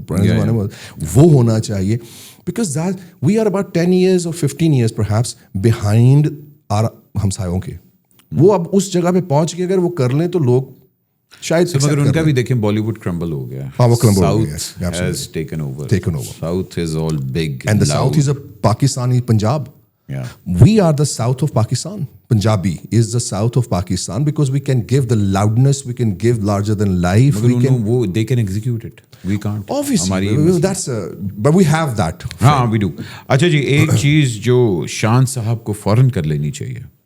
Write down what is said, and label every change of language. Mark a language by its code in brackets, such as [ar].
[ur] پرانے زمانے میں وہ ہونا چاہیے [en] because we are about 10 years اور 15 years perhaps behind [ur] آر ہمسایوں کے. وہ اب اس جگہ پہ پہنچ کے اگر وہ کر لیں تو لوگ شاید. مگر ان کا بھی دیکھیں بالی ووڈ کرمبل ہو گیا. [en] South has taken over. South is all big and the South is a Pakistani Punjab. We are the South of Pakistan. Punjabi is the South of Pakistan because we can give the loudness, we can give larger than life. They can execute it. We can't. Obviously, but we have that. ہاں we do. [ur] اچھا جی, ایک چیز جو شان صاحب کو فوراً کر لینی چاہیے.